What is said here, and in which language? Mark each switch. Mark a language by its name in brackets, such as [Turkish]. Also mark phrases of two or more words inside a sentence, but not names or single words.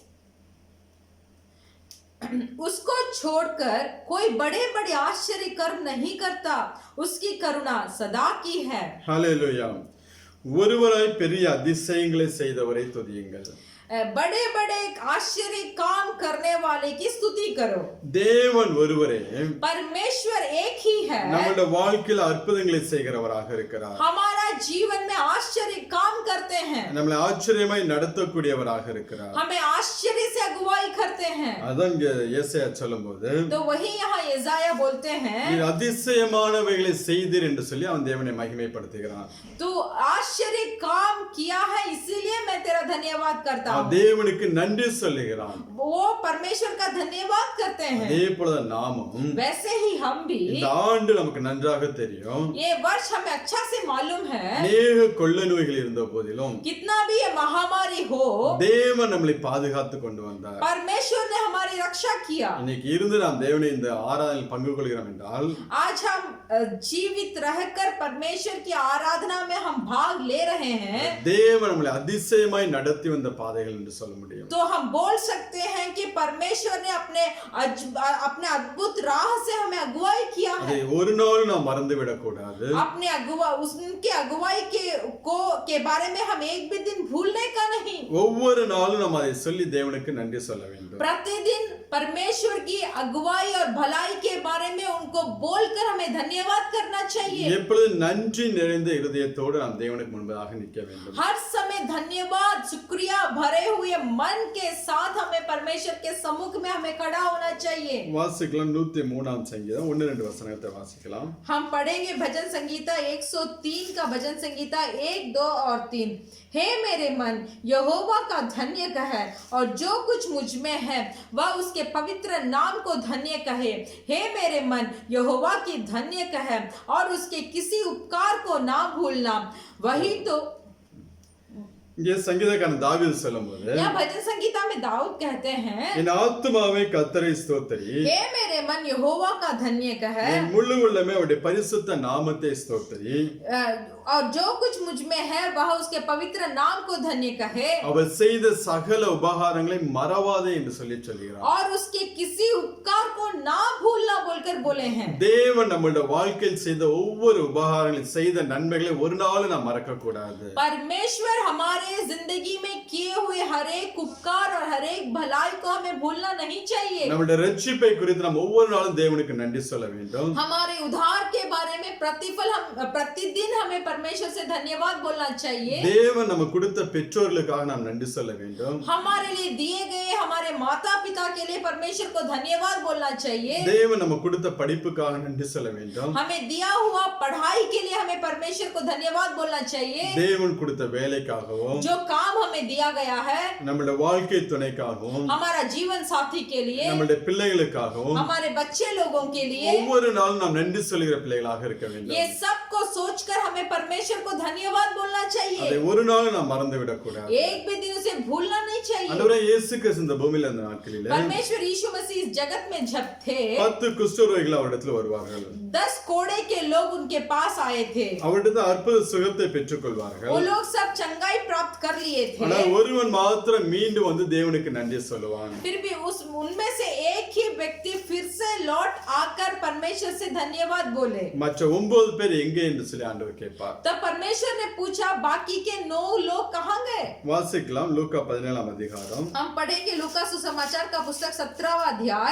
[Hindi] उसको छोड़कर कोई बड़े बड़े आश्चर्य कर्म नहीं करता, उसकी करुणा सदा की है। [Tamil] ஹல்லேலூயா. ஒருவராய் பெரிய அதிசயங்களை செய்தவரை துதியுங்கள். [Hindi] बड़े बड़े आश्चर्य काम करने वाले की स्तुति करो। [Tamil] தேவன் ஒருவரே [Hindi] परमेश्वर एक ही है, [Tamil] நம்முடைய வாழ்க்கையில அற்புதங்களை செய்கிறவராக இருக்கிறார். [Hindi] हमारा जीवन में आश्चर्य काम करते हैं, [Tamil] நம்மளை ஆச்சரியமாய் நடத்தக்கூடியவராக இருக்கிறார். [Hindi] हमें आश्चर्य से अगुवाई करते हैं। [Tamil] அதான் இங்க ஏசாயா சொல்லும்போது [Hindi] तो वही यहाँ यशायाह बोलते हैं, [Tamil] நீர் அதிசயமானவைகளை செய்தீர் என்று சொல்லி அவன் தேவனை மகிமைப்படுத்துகிறான். [Hindi] तू आश्चर्य काम किया है इसीलिए मैं तेरा धन्यवाद करता हूँ। [Tamil] தேவனுக்கு நன்றி சொல்லுகிறான். [Hindi] वो परमेश्वर का धन्यवाद करते हैं। [Tamil] அதே போல நாமும் [Hindi] वैसे ही हम भी, [Tamil] இந்த ஆண்டு நமக்கு நன்றாக தெரியும். [Hindi] ये वर्ष हमें अच्छा से मालूम है, [Tamil] அநேக கொள்ள நோய்கள் இருந்த போதிலும் [Hindi] कितना भी ये महामारी हो, [Tamil] தேவன் நம்மளை பாதுகாத்து கொண்டு வந்தார். [Hindi] परमेश्वर ने हमारी रक्षा किया। [Tamil] இன்னைக்கு இருந்து நாம் தேவனை இந்த ஆராதனையில் பங்கு கொள்கிறோம் என்றால் [Hindi] आज हम जीवित रहकर परमेश्वर की आराधना में हम भाग ले रहे हैं, [Tamil] தேவன் நம்மளை அதிசயமாய் நடத்தி வந்த பாதைகள் என்று சொல்ல முடியும். [Hindi] तो हम बोल सकते हैं कि परमेश्वर ने अपने अद्भुत राह से हमें अगुवाई किया है। [Tamil] அதை ஒரு நாள் நாம் மறந்து விடக் கூடாது. [Hindi] अपने उनके अगुवाई के बारे में हम एक भी दिन भूलने का नहीं। [Tamil] ஒவ்வொரு நாளும் நாம் அதை சொல்லி தேவனுக்கு நன்றி சொல்ல வேண்டும். [Hindi] प्रतिदिन परमेश्वर की अगुवाई और भलाई के बारे में उनको बोलकर हमें धन्यवाद करना चाहिए। [Tamil] எப்பொழுது நன்றி நிறைந்த இருதயத்தோடு நாம் தேவனுக்கு முன்பதாக நிற்க வேண்டும். [Hindi] हर समय धन्यवाद शुक्रिया भरे हुए मन के साथ हमें परमेश्वर के सम्मुख में हमें खड़ा होना चाहिए। [Tamil] வாசிக்கலாம். 103ஆம் சங்கீதம் 1-2 வசனத்தை வாசிக்கலாம். [Hindi] हम पढ़ेंगे भजन संगीता 103 का भजन संगीता 1, 2 और 3। हे मेरे मन, यहोवा का धन्य कहे, और जो कुछ मुझ में है वह उसके पवित्र नाम को धन्य कहे। हे मेरे मन, यहोवा की धन्य कहे और उसके किसी उपकार को ना भूलना। वही तो [Tamil] இங்கே சங்கீதக்காரன் தாவீது சொல்லும்போது [Hindi] यह भजन संगीता में दाऊद कहते हैं, [Tamil] என் ஆத்துமாவே கர்த்தரை ஸ்தோத்திரி, [Hindi] हे मेरे मन यहोवा का धन्य कहे, [Tamil] என் முழு உள்ளமே அவருடைய பரிசுத்த நாமத்தை ஸ்தோத்திரி, [Hindi] और जो कुछ मुझ में है वह उसके पवित्र नाम को धन्य कहे, [Tamil] அவர் செய்த சகல உபகாரங்களை மறவாதே என்று சொல்லி சொல்கிறார். [Hindi] और उसके किसी उपकार को ना भूलना बोलकर बोले हैं। [Tamil] தேவன் நம்மளுடைய வாழ்க்கையில் செய்த ஒவ்வொரு உபகாரங்களையும் செய்த நன்மைகளை ஒரு நாள் நாம் மறக்க கூடாது. [Hindi] परमेश्वर हमारे हमारे जिंदगी में किए हुए हर एक उपकार और हर एक भलाई को हमें भूलना नहीं चाहिए। [Tamil] நம்முடைய ரட்சிப்பை குறித்து நாம் ஒவ்வொரு நாளும் தேவனுக்கு நன்றி சொல்ல வேண்டும். [Hindi] हमारे उद्धार के बारे में प्रतिदिन हमें परमेश्वर से धन्यवाद बोलना चाहिए। [Tamil] தேவன் நமக்கு கொடுத்த பெற்றோர்களுக்காக நாம் நன்றி சொல்ல வேண்டும். [Hindi] हमारे लिए दिए गए हमारे माता पिता के लिए परमेश्वर को धन्यवाद बोलना चाहिए। [Tamil] தேவன் நமக்கு கொடுத்த படிப்புக்காக நன்றி சொல்ல வேண்டும். [Hindi] हमें दिया हुआ पढ़ाई के लिए हमें परमेश्वर को धन्यवाद बोलना चाहिए। [Tamil] தேவன் கொடுத்த வேலைக்காகவும், [Hindi] जो काम हमें दिया गया है, [Tamil] நம்முடைய வாழ்க்கை துணைக்காகவும், [Hindi] हमारा जीवन साथी के लिए, [Tamil] நம்முடைய பிள்ளைகளுக்காகவும், [Hindi] हमारे बच्चे लोगों के लिए, [Tamil] ஒவ்வொரு நாளும் நாம் நன்றி சொல்கிற பிள்ளைகளாக இருக்க வேண்டும். [Hindi] ये सब को सोचकर हमें परमेश्वर को धन्यवाद बोलना चाहिए। [Tamil] அதை ஒரு நாள் நாம் மறந்து விடக்கூடாது. [Hindi] एक भी दिन उसे भूलना नहीं चाहिए। [Tamil] ஆண்டவரே இயேசு கிறிஸ்து இந்த பூமியில அந்த நாட்களிலே [Hindi] परमेश्वर यीशु मसीह इस जगत में जब थे [Tamil] 10 குஷ்டரோகிகள் அவரிடத்தில் வருவார்கள். [Hindi] 10 कोड़े के लोग उनके पास आए थे। [Tamil] அவரிடத்தில் அற்புத சுகத்தை பெற்றுக் கொள்வார்கள். [Hindi] वो लोग सब चंगाई प्राप्त कर लिए थे। [Tamil] ஆனால் ஒருவன் மாத்திரம் மீண்டும் வந்து தேவனுக்கு நன்றி சொல்லுவான். [Hindi] फिर भी उनमें से एक ही व्यक्ति फिर से लौट आकर परमेश्वर से धन्यवाद बोले। [Tamil] மற்ற 9 பேர் எங்கே என்று சொல்லி ஆண்டவர் கேட்பார். [Hindi] तब परमेश्वर ने पूछा बाकी के 9 लोग कहाँ गए? [Tamil] வாசிக்கலாம் லூக்கா 17ஆம் அதிகாரம் [Hindi] हम पढ़ेंगे लूका सुसमाचार का पुस्तक 17वां अध्याय